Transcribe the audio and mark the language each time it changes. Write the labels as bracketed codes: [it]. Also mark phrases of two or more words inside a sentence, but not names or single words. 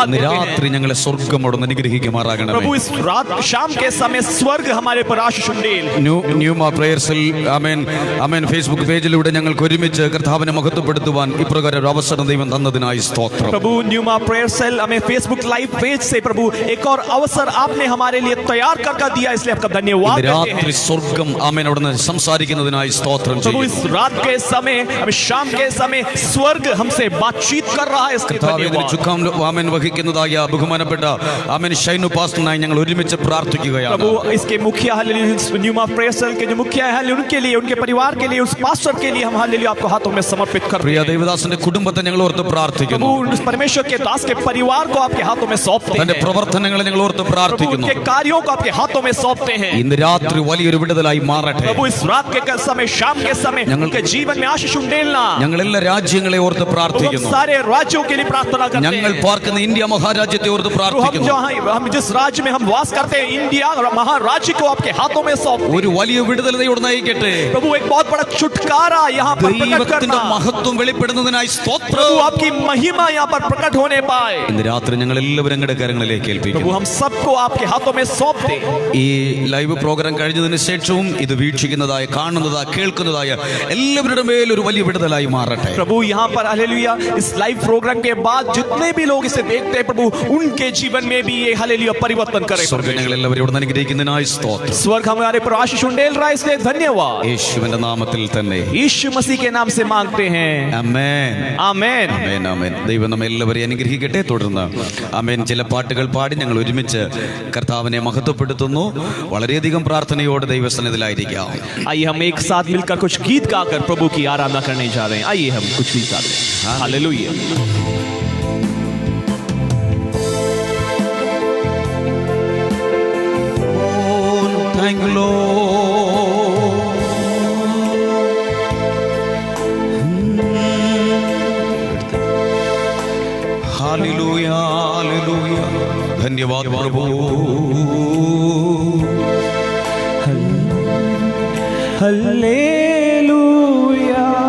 [ml] ഇന്ന് [hi] देते हैं. [ml] രാത്രി ഞങ്ങളെ സ്വർഗ്ഗമോടൊന്ന് അനുഗ്രഹിക്കുമാറാകണമേ. [hi] प्रभु इस रात शाम के समय स्वर्ग हमारे पर आशीष उंडेल. [ml] ന്യൂമ പ്രേയർസിൽ ആമേൻ ആമേൻ ഫേസ്ബുക്ക് പേജിലൂടെ ഞങ്ങൾക്ക് ഒരുമിച്ച് കർത്താവിനെ മഹത്വപ്പെടുത്തുവാൻ ഇപ്രകാരം ഒരു അവസരം ദൈവം തന്നതിനായി സ്തോത്രം. [hi] प्रभु न्यूमा प्रेयर सेल हमें [en] Facebook live page [hi] से प्रभु एक और अवसर आपने हमारे लिए तैयार कर दिया, इसलिए आपका धन्यवाद [ml] ഇന്ന് [hi] देते [ml] രാത്രി [hi] हैं. [ml] സ്വർഗ്ഗം ആമേൻ അവിടുന്ന് സംസാരിക്കുന്നതിനായി സ്തോത്രം [hi] प्रभु [ml] ചെയ്യുന്നു. [hi] इस रात के समय हमें शाम के समय स्वर्ग हमसे बातचीत कर रहा है, इसके धन्यवाद. [ml] ചുക്കാം ആമേൻ വഹിക്കുന്നതായ ബഹുമാനപ്പെട്ട ആമേൻ ഷൈനു പാസ്റ്ററിനായി ഞങ്ങൾ ഒരുമിച്ച് പ്രാർത്ഥിക്കുകയാണ്. [hi] प्रभु इसके मुखिया न्यूमा प्रेयर सेल के जो मुखिया है उनके लिए, उनके परिवार के लिए, उस पास्टर के लिए हम हालेलुया आपको हाथों में समर्पित कर [ml] പ്രിയ ദേവദാസന്റെ കുടുംബത്തെ ഞങ്ങൾ ഓർത്ത് പ്രാർത്ഥിക്കുന്നു. [hi] प्रभु उस परमेश्वर के दास के परिवार को आपके हाथों में सौंपते [ml] തന്റെ [hi] हैं. [ml] പ്രവർത്തനങ്ങളെ ഞങ്ങൾ ഓർത്ത് [hi] प्रभु [ml] പ്രാർത്ഥിക്കുന്നു. [hi] उनके कार्यों को आपके हाथों में सौंपते हैं. [ml] ഇന്ന് രാത്രി വലിയൊരു വിടുതലായി മാറട്ടെ. [hi] प्रभु इस रात के समय शाम के समय उनके जीवन में आशीष उंडेलना. [ml] ഞങ്ങൾ എല്ലാ രാജ്യങ്ങളെ ഓർത്ത് [hi] हम [ml] പ്രാർത്ഥിക്കുന്നു. [hi] सारे राज्यों के लिए प्रार्थना करते [ml] ഞങ്ങൾ [hi] हैं. [ml] പാർക്കുന്ന ഇന്ത്യ മഹാരാജ്യത്തെ ഓർത്ത് [hi] हम [ml] പ്രാർത്ഥിക്കുന്നു. [hi] हम जिस राज्य में हम वास करते हैं, इंडिया और महाराज्य को आपके हाथों में सौंपते हैं. [ml] ഒരു വലിയ വിടുതലതയോട് നയിക്കട്ടെ. [hi] प्रभु एक बहुत बड़ा छुटकारा यहाँ पर प्रकट [ml] ദൈവത്തിന്റെ [hi] करना. [ml] മഹത്വം വെളിപ്പെടുന്നതിനായി സ്തോത്രം. [hi] प्रभु आपकी महिमा यहाँ पर प्रकट होने पाए. [ml] ഇന്ന് രാത്രി ഞങ്ങൾ എല്ലാവരും ഞങ്ങളുടെ കരങ്ങളിലേക്ക് [hi] प्रभु [ml] ഏൽപ്പിക്കുന്നു. [hi] हम सबको आपके हाथों में सौंप दे. [ml] ഈ [en] live program [ml] കഴിഞ്ഞതിന് ശേഷവും ഇത് വീക്ഷിക്കുന്നതായ കാണുന്നതായ കേൾക്കുന്നതായ എല്ലാവരുടെ മേൽ ഒരു വലിയ വിടുതലായി മാറട്ടെ. [hi] प्रभु यहाँ पर हालेलुया इस [en] live program [hi] के बाद जितने भी लोग इसे देखते हैं, प्रभु उनके जीवन में भी ये हालेलुया परिवर्तन करे. [ml] സ്വർഗ്ഗം ഞങ്ങൾ എല്ലാവരും ഇവിടെ അനുഗ്രഹിക്കുന്നതിനായി സ്തോത്രം. [hi] स्वर्ग हमारे पर आशीष उंडेल रहा है, इसलिए धन्यवाद. [ml] യേശുവിന്റെ നാമത്തിൽ തന്നെ [hi] यीशु मसीह के नाम से मांगते हैं, [ml] ആമേൻ. [hi] आमेन. [ml] ആമേൻ, ആമേൻ. ദൈവം നമ്മെ എല്ലാവരെയും അനുഗ്രഹിക്കട്ടെ. തുടർന്ന് ആമേൻ ചില പാട്ടുകൾ പാടി ഞങ്ങൾ ഒരുമിച്ച് കർത്താവിനെ മഹത്വപ്പെടുത്തുന്നു. വളരെയധികം പ്രാർത്ഥനയോടെ ദൈവസന്നിധിയിലായിരിക്കാം. [hi] आइए हम एक साथ मिलकर कुछ गीत गाकर प्रभु की आराधना करने जा रहे हैं. आइए हम कुछ गीत गाते हैं. हालेलुया. [en] Thank you, Lord. Hallelujah, hallelujah. [hi] धन्यवाद प्रभु. हालेलुया.